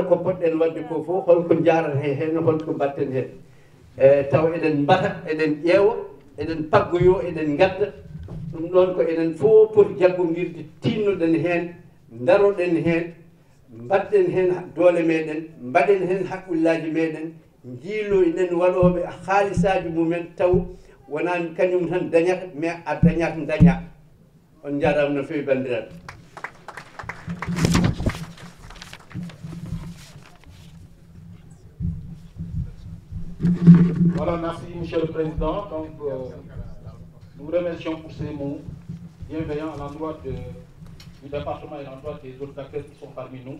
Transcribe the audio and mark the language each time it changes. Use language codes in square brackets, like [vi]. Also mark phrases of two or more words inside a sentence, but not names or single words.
[ff] ko poɗɗen wadde ko fof holko jarata heen holko mbatten heen taw eɗen mbata eɗen ƴeewa eɗen paggoyo eɗen ngadda ɗum ɗon ko enen fof poti jaggondirde tinnoɗen heen daroɗen heen mbaɗɗen heen doole meɗen mbaɗen heen haqqillaji meɗen jiilo enen waɗoɓe haalisaji mumen taw wona kañum tan dañata mais a dañat daña on jarama no fewi bandiraɓe. [fr] Voilà, merci Monsieur le Président. Donc, nous vous remercions pour ces mots bienveillants à l'endroit du département et à l'endroit des autres acteurs qui sont parmi nous.